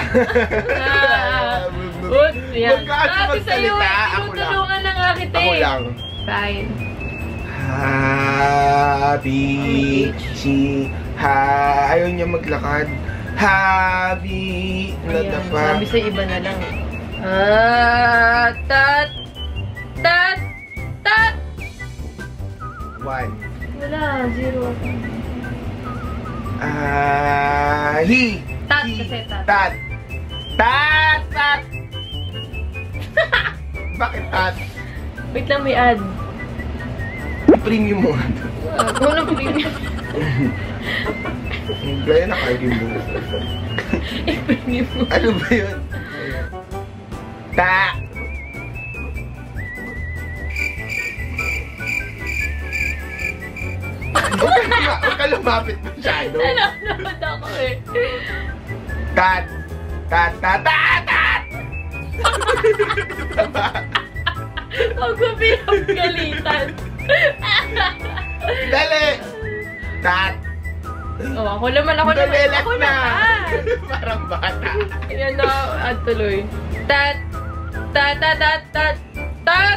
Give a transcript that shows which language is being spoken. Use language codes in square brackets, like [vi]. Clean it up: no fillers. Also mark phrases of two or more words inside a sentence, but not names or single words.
[tl] Yan. Magkaano Sabi sa'yo, magsalita? Ako lang. tinutulungan na nga kita Ako eh. lang. Fine. Habi. Ayaw niya maglakad. Habi. Nadapa. Sabi sa'yo, iba na lang. Tat. Tat. Tat. 1. Wala, 0. Hi. Tat kasi tat. Tat. Tat. Tat. Bakit tat? Wait lang, may ad. Premium mo. Walang premium. Gaya na kayo mo. I-premium mo. Ano ba yun? Ta! Huwag ka lumapit masyado. Nanonood ako eh. Tat! Tat! Tat! Tat! Tat! Huwag mo pinagalitan. Dali! Tat! Oh, ako naman. Ako Dali, naman. Ako left na. naman. Parang bata. Yan na, at tuloy. Tat! Tat! Tat! Tat! Tat! Tat!